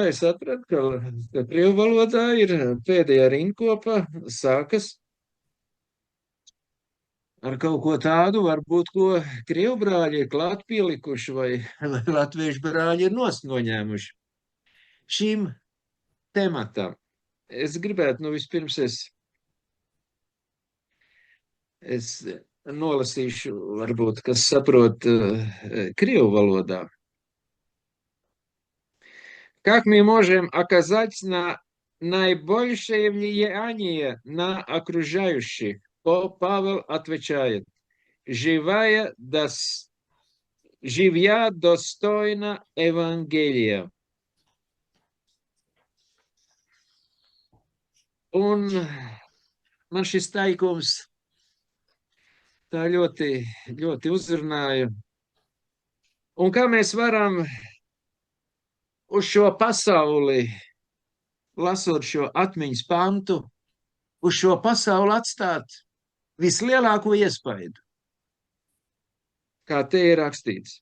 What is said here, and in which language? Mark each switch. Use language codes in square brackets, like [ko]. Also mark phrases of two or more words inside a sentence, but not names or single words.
[lv] Es atradu, ka krievu valodā ir pēdējā rinkopa sākas ar kaut ko tādu, varbūt, ko krievu brāļi ir klāt pielikuši vai latviešu brāļi ir noņēmuši. Šīm tematam es gribētu, vispirms es nolasīšu, varbūt, kas saprot krievu valodā. [ru] Как мы можем оказать на наибольшее влияние на окружающих? Павел отвечает, живя достойно Евангелия. [lv] Un man šis teikums tā ļoti, ļoti uzrunāja. Un kā mēs varam uz šo pasauli, lasot šo atmiņas pantu, uz šo pasauli atstāt vislielāko iespaidu, kā te ir rakstīts.